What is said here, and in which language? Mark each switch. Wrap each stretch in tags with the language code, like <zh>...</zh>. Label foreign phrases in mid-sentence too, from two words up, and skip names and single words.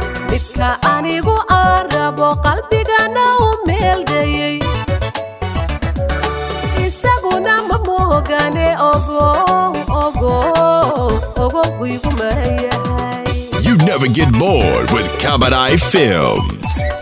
<so>Midka anigu aan rabo, qalbigana u meel dayay. Isaguna ma moogane, ogo, ogo, ogo, wuu igu maran yahay.</so> <en>You never get bored with Kabadai Films.</en>